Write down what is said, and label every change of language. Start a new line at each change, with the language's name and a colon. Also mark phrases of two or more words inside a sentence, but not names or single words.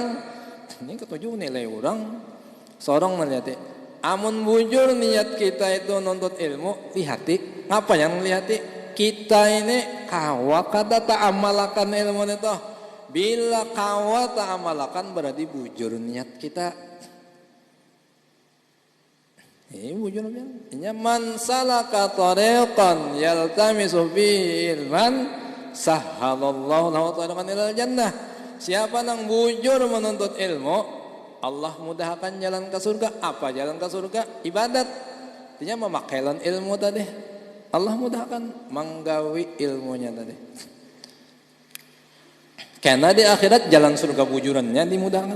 Banjar: Ini ketujuh nilai orang. Seorang melihat, amun bujur niat kita itu nuntut ilmu, lihati. Ngapa yang lihati? Kita ini kawa kada tak amalakan ilmu itu. Bila kawa tak amalakan berarti bujur niat kita. Ini bujur pian.
Arabic: Nya من سلك طريقا يلتمس به علما سهل الله له طريقا إلى الجنة.
Banjar: Siapa nang bujur menuntut ilmu, Allah mudahkan jalan ke surga. Apa jalan ke surga? Ibadat. Artinya memakailan ilmu tadi. Allah mudahkan menggawi ilmunya tadi. Karena di akhirat jalan surga bujurannya dimudahkan.